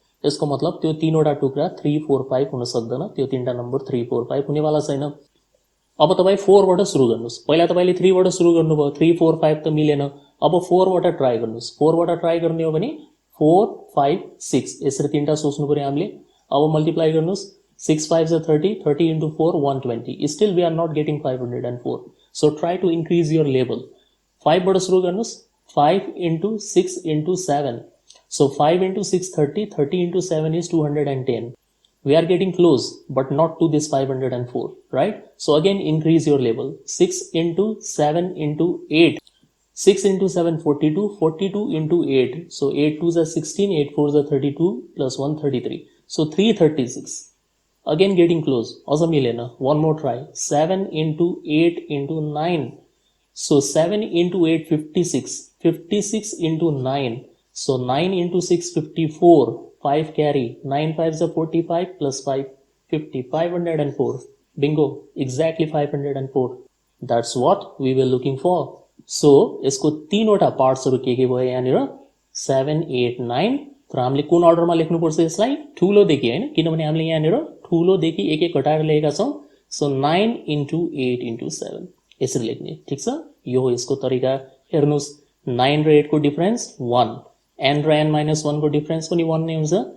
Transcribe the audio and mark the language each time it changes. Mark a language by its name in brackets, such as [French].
[Nepali] यसको मतलब त्यो 3 वटा टुक्रा 3 4 5 हुन सक्दैन, त्यो तीनटा नम्बर 3 4 5 हुनेवाला छैन। अब तपाई 4 बाट सुरु गर्नुस्। पहिला तपाईले 3 बाट सुरु गर्नुभयो, 3 4 5 त मिलेन। अब 4 बाट ट्राई गर्नुस्। 4 बाट ट्राई गर्ने हो भने 4 5 6 यसरी तीनटा सोच्नु पर्यो हामीले। अब मल्टिप्लाई गर्नुस्, 6 5 जा 30, 30 into 4 120. [English] Still we are not getting 504. So try to increase your level. [Nepali] 5 बाट सुरु गर्नुस्, 5 into 6 into 7. [English] So 5 into 6 30, 30 into 7 is 210. We are getting close, but not to this 504, right? So again, increase your level. 6 into 7 into 8. 6 into 7, 42. 42 into 8. So 8 2s are 16, 8 4s are 32, plus 1 33. So 336. Again getting close. Also milena. One more try. 7 into 8 into 9. So 7 into 8, 56. 56 into 9. So 9 into 6, 54. 5 carry, 9 5s are 45 plus 5, 50, 504. Bingo, exactly 504. That's what we were looking for. [Nepali] So, यसको 3 वटा पार्ट्सहरु के भयो यहाँनिर 7 8 9। तर हामीले कुन अर्डरमा लेख्नु पर्छ यसलाई, ठूलो देखि हैन, किनभने हामीले यहाँनिर ठूलो देखि एक एक घटाएर लेखेका छौं। सो 9 into 8 into 7 यसरी लेख्ने। ठीक छ, यो हो यसको तरिका। हेर्नुस्, 9 र 8 को डिफरेन्स 1, n र n - 1 को डिफरेन्स पनि 1 नै हुन्छ।